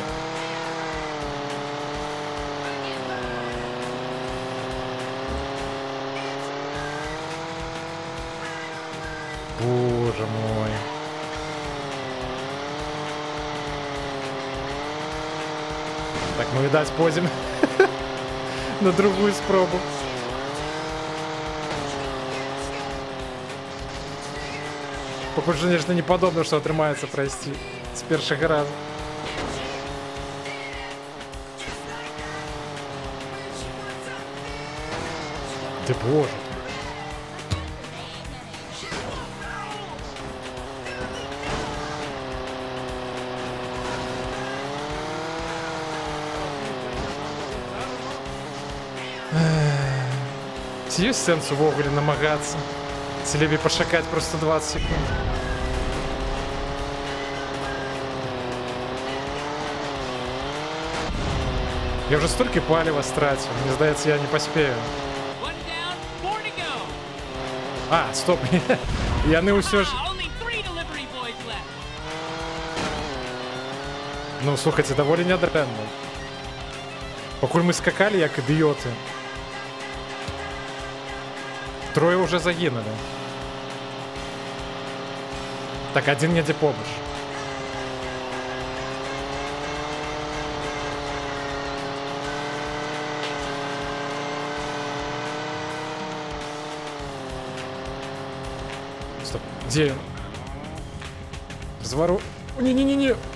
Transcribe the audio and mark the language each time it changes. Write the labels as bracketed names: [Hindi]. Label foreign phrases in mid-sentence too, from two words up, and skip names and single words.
[Russian] Боже мой. [Belarusian] Так, ну відаць, пойдзем на другую спробу. [Russian] Похоже, конечно, не подобно, что [Belarusian] отрымаецца пройсці з першага раза. [Ukrainian] Ти боже. [Belarusian] Ці є сенс увогуле намагатися? Ці лепей пошакать просто 20 секунд. [Ukrainian] Я вже стільки палива стратив, мені здається, я не поспею. [Belarusian] А, стоп, яны ўсё ж... Ну, слухайте, даволі нядрэнна. Пакуль мы скакалі, як ідыёты. [Russian] Трое уже загинули. [Belarusian] Так, один недзе побач. [Russian] Стоп, где он? Разворот. Не-не-не-не.